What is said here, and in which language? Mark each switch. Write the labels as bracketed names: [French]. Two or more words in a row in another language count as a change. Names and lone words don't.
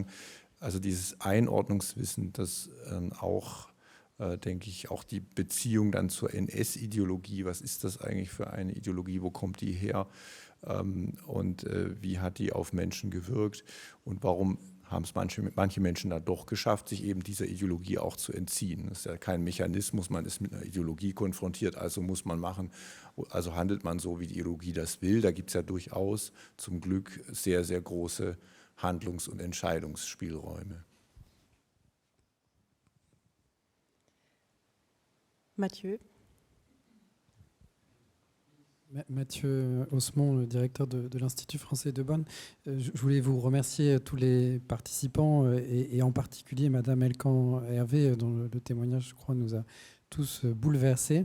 [German] Also dieses Einordnungswissen, das auch, denke ich, auch die Beziehung dann zur NS-Ideologie, was ist das eigentlich für eine Ideologie, wo kommt die her und wie hat die auf Menschen gewirkt und warum haben es manche Menschen da doch geschafft, sich eben dieser Ideologie auch zu entziehen. Das ist ja kein Mechanismus, man ist mit einer Ideologie konfrontiert, also muss man machen, also handelt man so, wie die Ideologie das will. Da gibt es ja durchaus zum Glück sehr, sehr große Handlungs- und Entscheidungsspielräume. [French] Mathieu. Mathieu Osmond, le directeur de l'Institut français de Bonn. Je voulais vous remercier tous les participants et en particulier Madame Elkan Hervé, dont le témoignage, je crois, nous a tous bouleversés.